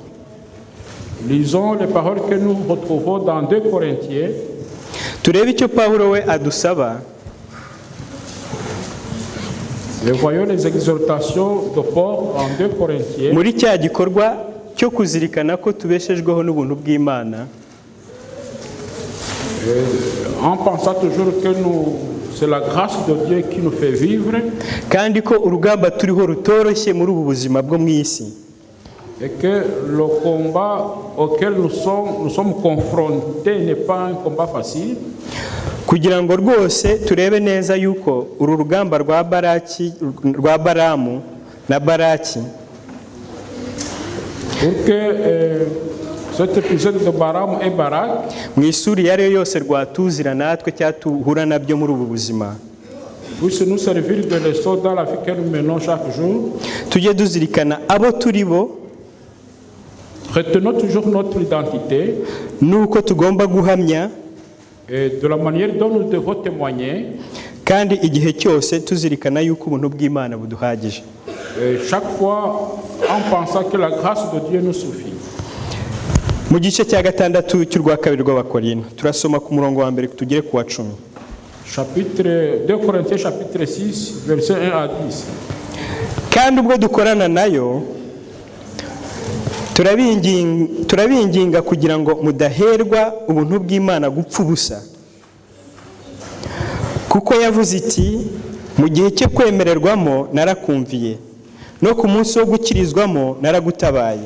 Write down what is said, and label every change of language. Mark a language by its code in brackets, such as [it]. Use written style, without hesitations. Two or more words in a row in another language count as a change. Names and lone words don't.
[fr] Lisons les paroles que nous retrouvons dans 2 Corinthiens. [rw] Turebe icyo Pawulo we adusaba. [fr] Et voyons les exhortations de Paul en 2 Corinthiens. [rw] Muri cya gikorwa cyo kuzirikana ko tubeshejweho n'ubuntu bw'Imana. [fr] En pensant toujours que c'est la grâce de Dieu qui nous fait vivre. [rw] Kandi ko urugamba turiho rutoroshye muri ubu buzima bwo mu isi. [fr] Et que le combat auquel nous sommes confrontés n'est pas un combat facile. [rw] Kugira ngo rwose turebe neza yuko uru rugamba rwa Balamu na Baraki, [fr] pour que cet épisode de Balaam et Barak [rw] mu isuri yari yose rwatuzira natwe cyatuhura nabyo muri ubu buzima, [fr] puisse nous servir de leçon dans la vie que nous menons chaque jour. [rw] Tujye duzirikana abo turi bo. [fr] Retenons toujours notre identité. [rw] Nuko tugomba guhamya. [fr] Et de la manière dont nous devons témoigner. [rw] Kandi igihe cyose tuzirikana yuko ubuntu bw'Imana buduhagije. [fr] Chaque fois en pensant que la grâce de Dieu nous suffit. [rw] Mu gice cya gatandatu cy'urwa kabiri rw'Abakorinto turasoma ku murongo wa mbere tugere ku wa 10. [fr] Chapitre 2 Corinthiens chapitre 6 verset 1 à 10. [rw] Kandi ubwo dukorana nayo turabinginga kugira ngo mudaherwa ubuntu bw'Imana gupfa ubusa. Kuko yavuze iti mu gihe cyo kwemererwamo narakumviye, no ku munsi wo gukirizwamo naragutabaye.